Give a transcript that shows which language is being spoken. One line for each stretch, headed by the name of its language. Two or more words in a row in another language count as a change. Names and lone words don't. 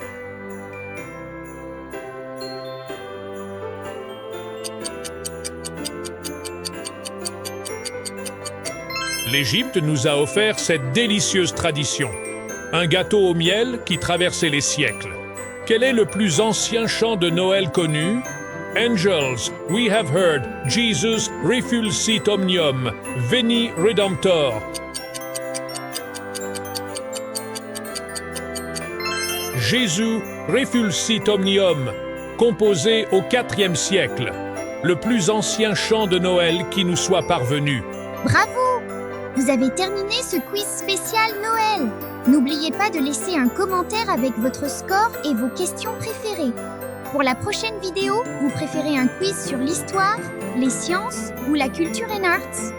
French: L'Égypte nous a offert cette délicieuse tradition. Un gâteau au miel qui traversait les siècles. Quel est le plus ancien chant de Noël connu?
English: Angels, we have heard,
Latin: Jesus refulsit omnium, veni redemptor. Jésus refulsit omnium,
French: composé au IVe siècle, le plus ancien chant de Noël qui nous soit parvenu. Bravo! Vous avez terminé ce quiz spécial Noël. N'oubliez pas de laisser un commentaire avec votre score et vos questions préférées. Pour la prochaine vidéo, vous préférez un quiz sur l'histoire, les sciences ou la
English: culture and arts?